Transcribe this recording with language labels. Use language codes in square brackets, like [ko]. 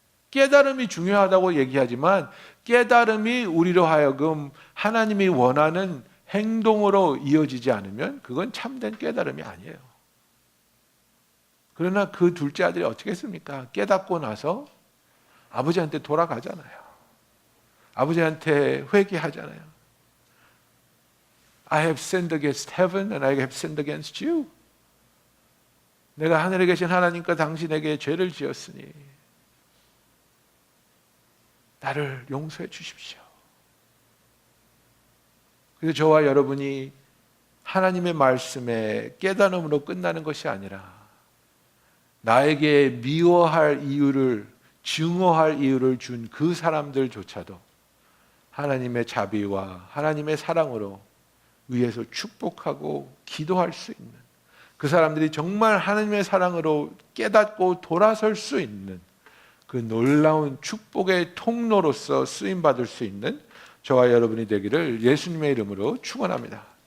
[ko] 깨달음이 중요하다고 얘기하지만 깨달음이 우리로 하여금 하나님이 원하는 행동으로 이어지지 않으면 그건 참된 깨달음이 아니에요. 그러나 그 둘째 아들이 어떻게 했습니까? 깨닫고 나서 아버지한테 돌아가잖아요. 아버지한테 회개하잖아요. [en] I have sinned against heaven and I have sinned against you. [ko] 내가 하늘에 계신 하나님과 당신에게 죄를 지었으니 나를 용서해 주십시오. 그래서 저와 여러분이 하나님의 말씀에 깨달음으로 끝나는 것이 아니라 나에게 미워할 이유를, 증오할 이유를 준 그 사람들조차도 하나님의 자비와 하나님의 사랑으로 위에서 축복하고 기도할 수 있는, 그 사람들이 정말 하나님의 사랑으로 깨닫고 돌아설 수 있는 그 놀라운 축복의 통로로서 쓰임받을 수 있는 저와 여러분이 되기를 예수님의 이름으로 축원합니다.